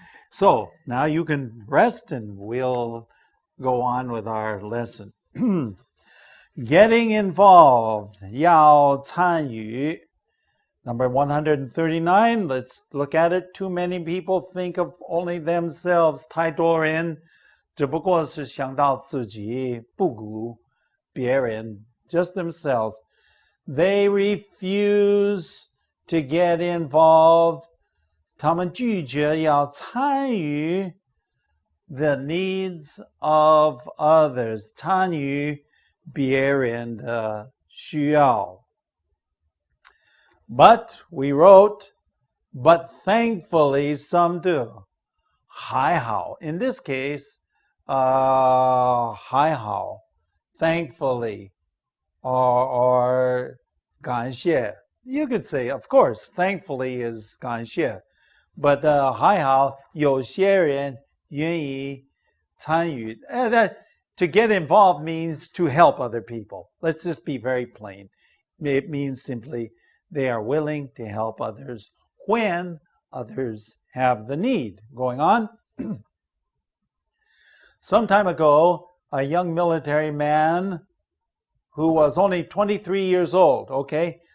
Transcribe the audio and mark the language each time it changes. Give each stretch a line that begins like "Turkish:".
English: So now you can rest and we'll go on with our lesson. Getting involved.
Chinese: 要参与.
English: Number 139, let's look at it. Too many people think of only themselves.
Chinese: 太多人只不过是想到自己，不顾别人,
English: just themselves. They refuse to get involved.
Chinese: 他们拒绝要参与
English: the needs of others.
Chinese: 参与别人的需要.
English: But we wrote, but thankfully some do.
Chinese: 还好.
English: In this case,
Chinese: 还好.
English: Thankfully. Or
Chinese: 感谢.
English: You could say, of course, thankfully is 感谢. But
Chinese: 还好有些人愿意参与.
English: To get involved means to help other people. Let's just be very plain. It means simply they are willing to help others when others have the need. Going on. Some time ago, a young military man who was only 23 years old, okay?